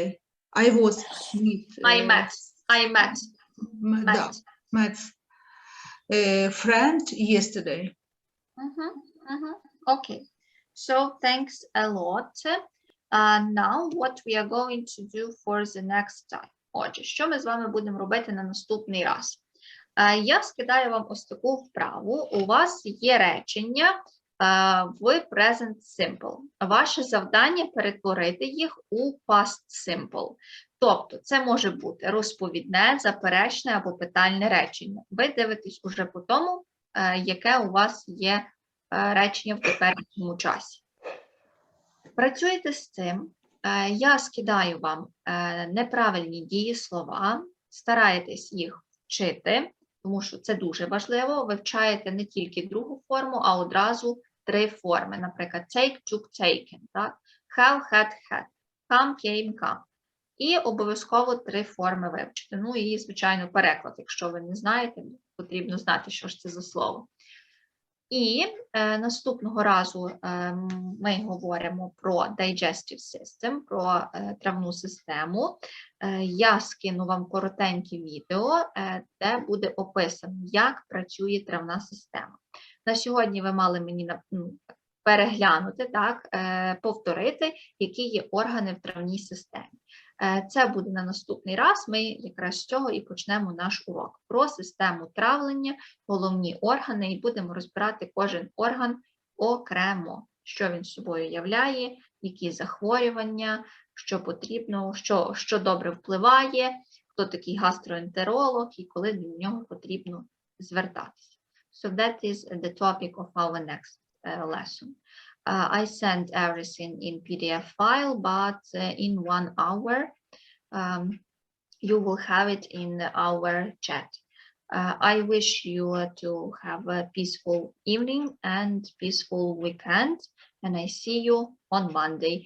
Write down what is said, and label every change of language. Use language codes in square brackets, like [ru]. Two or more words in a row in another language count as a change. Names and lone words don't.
[en] I met friend yesterday. Okay. So thanks a lot. Now what we are going to do for the next time. [uk] Отже, що ми з вами будемо робити на наступний раз? Я скидаю вам ось таку вправу. У вас є речення в [en] present simple. [uk] Ваше завдання перетворити їх у [en] past simple. [uk] Тобто це може бути розповідне, заперечне або питальне речення. Ви дивитесь уже по тому, яке у вас є речення в теперішньому часі. Працюйте з цим. Я скидаю вам неправильні дієслова, стараєтесь їх вчити, тому що це дуже важливо. Вивчаєте не тільки другу форму, а одразу 3 форми. Наприклад, [en] take, took, taken, так? Have, had, had, come, came, come. [uk] І обов'язково 3 форми вивчити. Ну і, звичайно, переклад. Якщо ви не знаєте, потрібно знати, що ж це за слово. І наступного разу ми говоримо про [en] digestive system, [uk] про травну систему. Я скину вам коротеньке відео, де буде описано, як працює травна система. На сьогодні ви мали мені переглянути, так, повторити, які є органи в травній системі. Це буде на наступний раз. Ми якраз з цього і почнемо наш урок. Про систему травлення, головні органи, і будемо розбирати кожен орган окремо, що він собою являє, які захворювання, що потрібно, що добре впливає, хто такий гастроентеролог і коли до нього потрібно звертатися. [en] So that is the topic of our next lesson. I sent everything in PDF file, but in 1 hour you will have it in our chat. I wish you to have a peaceful evening and peaceful weekend, and I see you on Monday.